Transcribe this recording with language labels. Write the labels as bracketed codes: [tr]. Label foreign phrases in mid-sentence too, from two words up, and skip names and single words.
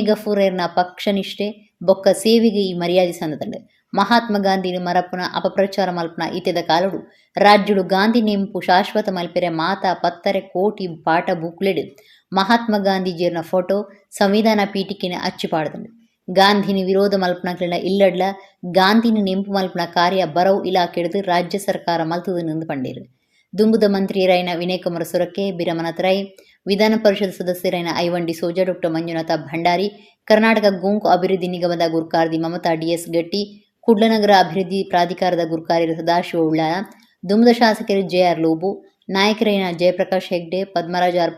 [tcy] ಗಫೂರರ್ನ ಪಕ್ಷನಿಷ್ಠೆ ಬೊಕ್ಕ ಸೇವೆಗೆ ಈ ಮರ್ಯಾದೆ ಸಂದತಂಡು ಮಹಾತ್ಮ ಗಾಂಧಿನ ಮರಪುನ ಅಪಪ್ರಚಾರ ಮಲ್ಪನ ಇತ್ಯದ ಕಾಲಡು ರಾಜ್ಯಡು ಗಾಂಧಿ ನೆಂಪು ಶಾಶ್ವತ ಮಲ್ಪೆರೆ ಮಾತಾ ಪತ್ತರೆ ಕೋಟಿ ಪಾಠ ಬುಕ್ಲೆಡು ಮಹಾತ್ಮ ಗಾಂಧೀಜಿಯರ್ನ ಫೋಟೋ ಸಂವಿಧಾನ ಪೀಠಿಕೆನ ಅಚ್ಚಿಪಾಡ್ದಂಡು ಗಾಂಧಿನಿ ವಿರೋಧ ಮಲ್ಪನಕ್ಲಿನ ಇಲ್ಲಡ್ಲ ಗಾಂಧಿನಿ ನೆಂಪು ಮಲ್ಪನ ಕಾರ್ಯ ಬರವು ಇಲಾಖೆಡ್ದು ರಾಜ್ಯ ಸರ್ಕಾರ ಮಲ್ತದು ನಿಂದು ಪಂಡೇರು. ದುಂಬುದ ಮಂತ್ರಿಯರೈನ ವಿನಯ್ ಕುಮಾರ್ ಸೊರಕೆ, ಬಿರಮನಾಥ ರೈ, ವಿಧಾನ ಪರಿಷತ್ ಸದಸ್ಯರೈನ ಐವನ್ ಡಿಸೋಜಾ, ಡಾ ಮಂಜುನಾಥ ಭಂಡಾರಿ, ಕರ್ನಾಟಕ ಗೋಂಕು ಅಭಿವೃದ್ಧಿ ನಿಗಮದ ಗುರುಕಾರ್ದಿ ಮಮತಾ ಡಿ.ಎಸ್. ಗಟ್ಟಿ, ಕುಡ್ಲನಗರ ಅಭಿವೃದ್ಧಿ ಪ್ರಾಧಿಕಾರದ ಗುರುಕಾರ್ಯರು ಸದಾಶಿವ ಉಳ್ಳಾಲ, ದುಂಬುದ ಶಾಸಕರು ಜೆ.ಆರ್. ಲೋಬು, ನಾಯಕರೈನ ಜಯಪ್ರಕಾಶ್ ಹೆಗ್ಡೆ, ಪದ್ಮರಾಜ್ ಆರ್.